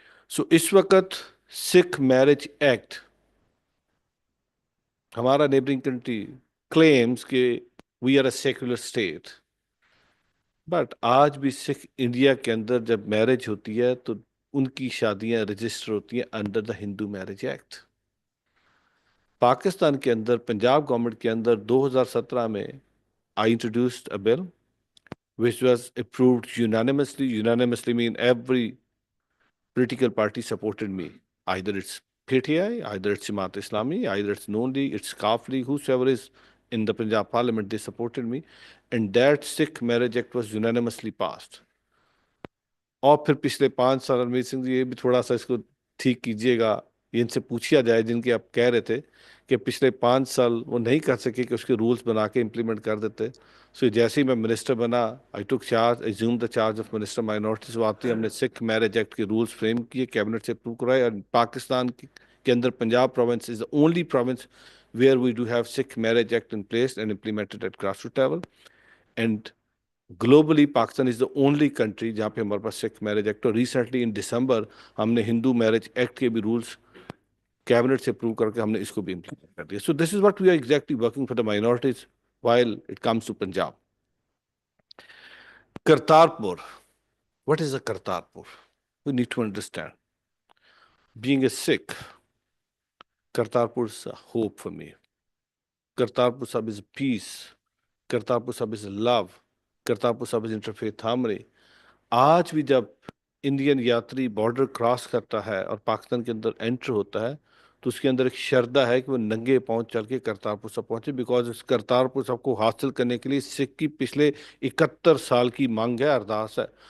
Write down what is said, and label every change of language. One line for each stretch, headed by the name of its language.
Urdu: سو اس وقت سکھ marriage act ہمارا neighbouring country claims کہ
English: we are a secular state,
Urdu: but آج بھی سکھ انڈیا کے اندر جب میرج ہوتی ہے تو ان کی شادیاں رجسٹر ہوتی ہیں
English: Under the Hindu marriage act.
Urdu: Pakistan کے اندر پنجاب گورنمنٹ کے اندر 2017 میں
English: I introduced a bill which was approved unanimously. Unanimously mean every political party supported me. Either it's PTI, either it's Jamaat Islami, either it's Noon League, it's Kaf League, whosoever is in the Punjab Parliament, they supported me. And that Sikh Marriage Act was unanimously passed.
Urdu: اور پھر پچھلے 5 سال ہرمیت سنگھ جی، یہ بھی تھوڑا سا اس کو ٹھیک کیجئے گا، ان سے پوچھیا جائے جن کے آپ کہہ رہے تھے کہ پچھلے 5 سال وہ نہیں کر سکے کہ اس کے رولز بنا کے امپلیمنٹ کر دیتے. سو جیسے ہی میں منسٹر بنا،
English: I took charge, assume the charge of minister minorities.
Urdu: آتے ہم نے سکھ میرج ایکٹ کے رولز فریم کیے، کیبنٹ سے اپروو کرائے، اور پاکستان کے اندر Punjab
English: Province is the only province where we do have Sikh marriage act in place and implemented at grass root level. And globally Pakistan is the only country
Urdu: جہاں پہ ہمارے پاس
English: Sikh marriage act.
Urdu: اور recently in دسمبر ہم نے ہندو marriage act کے بھی rules cabinet سے approve کر کے ہم نے اس کو بھی امپلیمنٹ کر دیا.
English: So this is what we are exactly working for the minorities while it comes to Punjab. Kartarpur. What is a Kartarpur? We need to understand. Being a Sikh, Kartarpur is a hope for me. Kartarpur Sahib is peace. Kartarpur Sahib is love. Kartarpur Sahib is interfaith harmony.
Urdu: آج بھی جب Indian یاتری border cross کرتا ہے اور پاکستان کے اندر inter ہوتا ہے تو اس کے اندر ایک شردا ہے کہ وہ ننگے پاؤں چل کے کرتارپور صاحب پہنچے، بیکاز اس کرتارپور صاحب کو حاصل کرنے کے لیے سکھ کی پچھلے 71 سال کی مانگ ہے، ارداس ہے.